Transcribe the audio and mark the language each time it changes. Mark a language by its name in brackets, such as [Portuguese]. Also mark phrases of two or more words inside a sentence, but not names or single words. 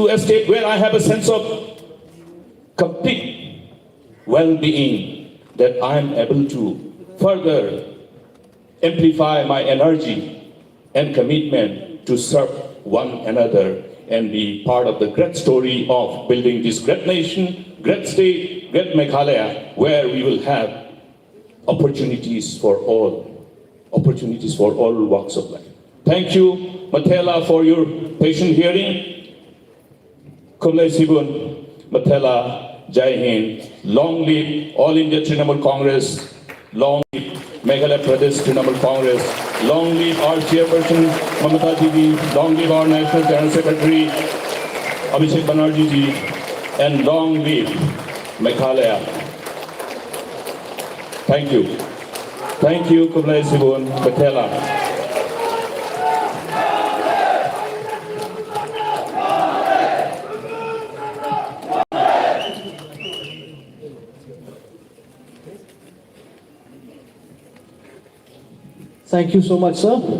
[English] a state where I have a sense of complete well-being, that I am able to further amplify my energy and commitment to serve one another and be part of the great story of building this great nation, great state, great Meghalaya, where we will have opportunities for all walks of life. Thank you, Matela, for your patient hearing. [Khasi] Kumlai Sibun, [English] Matela, Jai Hind, long live All India Trinamool Congress, long live Meghalaya Pradesh Trinamool Congress, long live our chairperson, Mamata Didi, long live our National General Secretary, Abhishek Banerjee ji, and long live Meghalaya. Thank you. Thank you, [Khasi] Kumlai Sibun, Matela. [English] Thank you so much, sir.